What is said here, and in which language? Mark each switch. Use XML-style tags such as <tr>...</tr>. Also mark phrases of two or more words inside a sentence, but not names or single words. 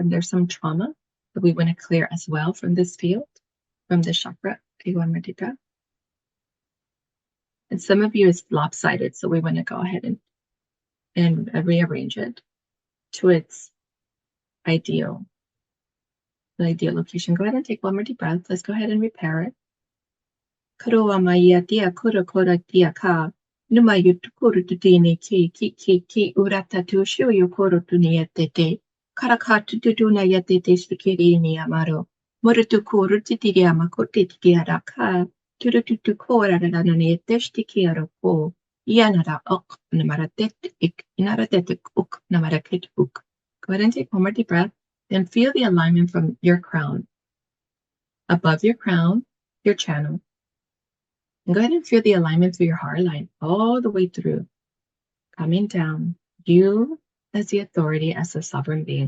<en>And there's some trauma that we want to clear as well from this field, from this chakra. Take one more deep breath. And some of you is lopsided, so we want to go ahead and rearrange it to its ideal location. Go ahead and take one more deep breath. Let's go ahead and repair it. Karoa maya dia kura kura dia ka. Numa yutukuru tutini ki urata tu shuyo koro tuniatete. Karakatu tutuna yatete stikiri ni amaro. Morutu kuru titiri amakote tikiaraka. Turututu kora rananiete stikiaroko. Yanara ok namaratet ik inaratetik uk namaraket uk. Go ahead and take one more deep breath. Then feel the alignment from your crown. Above your crown, your channel. And go ahead and feel the alignment through your heart line all the way through, coming down. You as the authority, as a sovereign being.</en>